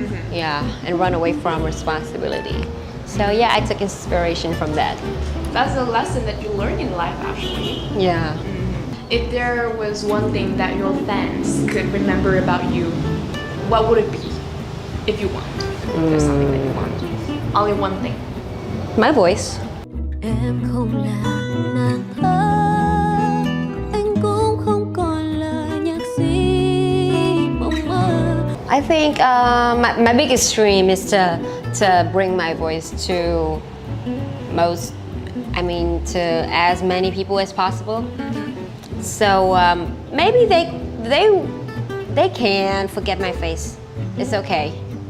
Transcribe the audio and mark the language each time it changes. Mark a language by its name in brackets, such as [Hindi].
[English] Yeah, and run away from responsibility. So yeah, I took inspiration from that. That's a lesson that you learn in life actually. Yeah. If there was one thing that your fans could remember about you, what would it be? If you want. There's something that you want. Only one thing. My voice. [Vietnamese] Em không là nàng thơ, anh cũng không còn là nhạc sĩ mộng mơ. [English] I think my biggest dream is to bring my voice to to as many people as possible. So maybe they can forget my face. It's okay.